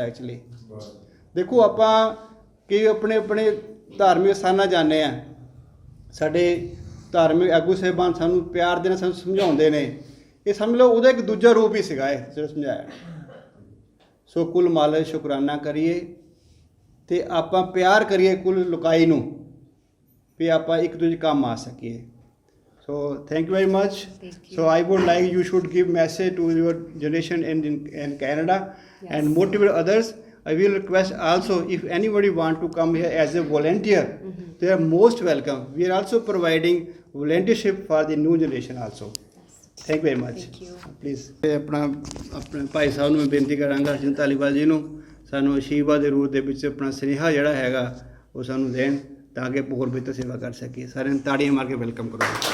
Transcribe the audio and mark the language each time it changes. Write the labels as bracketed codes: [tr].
[pa] Actually ਦੇਖੋ ਆਪਾਂ ਕਈ ਆਪਣੇ ਧਾਰਮਿਕ ਸਥਾਨਾਂ ਜਾਂਦੇ ਹਾਂ, ਸਾਡੇ ਧਾਰਮਿਕ ਆਗੂ ਸਾਹਿਬਾਨ ਸਾਨੂੰ ਪਿਆਰ ਦੇ ਨਾਲ ਸਾਨੂੰ ਸਮਝਾਉਂਦੇ ਨੇ, ਇਹ ਸਮਝ ਲਓ ਉਹਦਾ ਇੱਕ ਦੂਜਾ ਰੂਪ ਹੀ ਸੀਗਾ ਇਹ ਜਿਹੜਾ ਸਮਝਾਇਆ। ਸੋ ਕੁੱਲ ਮਾਲਕ ਸ਼ੁਕਰਾਨਾ ਕਰੀਏ ਅਤੇ ਆਪਾਂ ਪਿਆਰ ਕਰੀਏ ਕੁੱਲ ਲੁਕਾਈ ਨੂੰ, ਵੀ ਆਪਾਂ ਇੱਕ ਦੂਜੇ ਕੰਮ ਆ ਸਕੀਏ। [en] So thank you very much. So I would like you should give message to your generation in Canada and motivate others. I will request also if anybody want to come here as a volunteer, they are most welcome. We are also providing volunteership for the new generation also. Thank you very much. Thank you. Please. [pa] ਆਪਣੇ ਭਾਈ ਸਾਹਿਬ ਨੂੰ ਮੈਂ ਬੇਨਤੀ ਕਰਾਂਗਾ ਹਰਜਿੰਦਰ ਧਾਲੀਵਾਲ ਜੀ ਨੂੰ ਸਾਨੂੰ ਆਸ਼ੀਰਵਾਦ ਦੇ ਰੂਪ ਦੇ ਵਿੱਚ ਆਪਣਾ ਸੁਨੇਹਾ ਜਿਹੜਾ ਹੈਗਾ ਉਹ ਸਾਨੂੰ ਦੇਣ ਤਾਂ ਕਿ ਹੋਰ ਬਿਹਤਰ ਸੇਵਾ ਕਰ ਸਕੀਏ। ਸਾਰਿਆਂ ਨੂੰ ਤਾੜੀਆਂ ਮਾਰ ਕੇ ਵੈਲਕਮ ਕਰੋ।